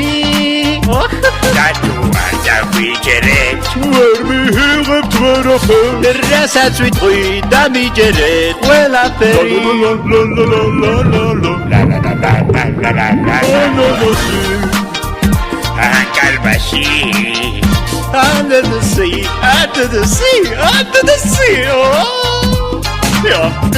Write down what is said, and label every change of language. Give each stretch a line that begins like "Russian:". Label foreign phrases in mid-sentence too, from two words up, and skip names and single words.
Georgian: დათუ არ დავიჯერეთ ვერ მიიღებთ ვერაფერ რასაც ვიტყვი დამიჯერეთ ყველაფერი ანკალბაში
English: Under the sea, under the sea, under the sea. Oh, yeah.